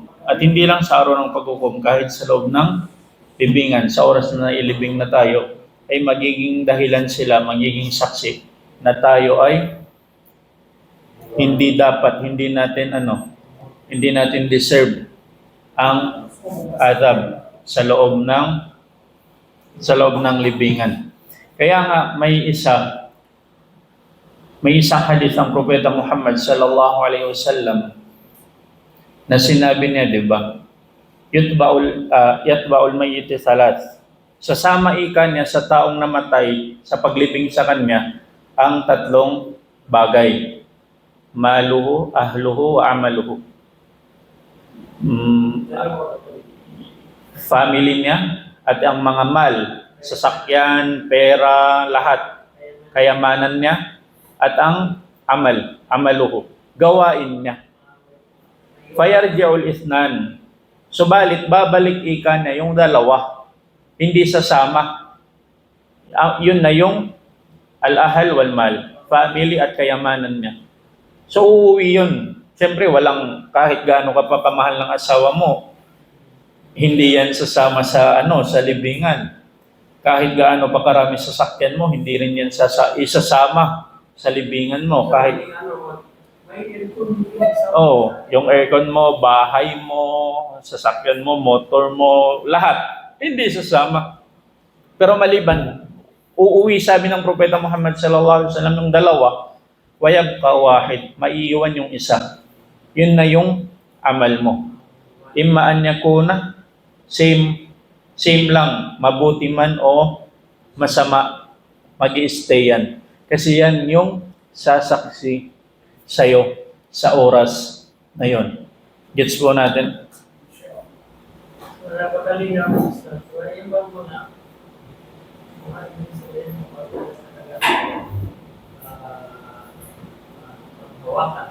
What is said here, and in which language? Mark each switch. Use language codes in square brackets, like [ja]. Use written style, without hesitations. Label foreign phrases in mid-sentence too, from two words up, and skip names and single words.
[tl] At hindi lang sa araw ng paghuhukom, kahit sa loob ng libingan, sa oras na ilibing na tayo, ay magiging dahilan sila, magiging saksi na tayo ay hindi natin deserve ang adab sa loob ng libingan. Kaya nga may isang hadith ng Propeta Muhammad [ar] صلى الله عليه وسلم [tl] na sinabi niya, di ba? [ar] يتبع الميت ثلاث. [tl] Sasama ika niya sa taong namatay sa paglibing sa kanya ang tatlong bagay. [ar] ماله وأهله وعمله. [tl] Family niya at ang mga mal, sasakyan, pera, lahat, kayamanan niya, at ang amaluhu, gawain niya. [ar] فيرجع اثنان. [tl] Subalit, babalik ika niya yung dalawa, hindi sasama. Yun na yung [ar] الأهل والمال, [tl] family at kayamanan niya. So, uuwi yun. Siyempre, walang kahit gaano ka papamahal ng asawa mo, hindi yan sasama sa libingan. Kahit gaano pa karami sasakyan mo, hindi rin yan isasama sa libingan mo. Kahit yung aircon mo, bahay mo, sasakyan mo, motor mo, lahat, hindi sasama. Pero maliban, uuwi, sabi ng Propeta Muhammad [ar] صلى الله عليه وسلم, [tl] yung dalawa, [ar] ويبقى واحد, [tl] maiiwan yung isa. Yun na yung amal mo. [ar] إما أن يكون, [tl] same lang, mabuti man o masama, mag-i-stay yan. Kasi yan yung sasaksi sa'yo sa oras na yon. Gets po natin? Wala pa kalina mo sa wala yung bang mo na kung ano yung sabihin mo pagbawakan.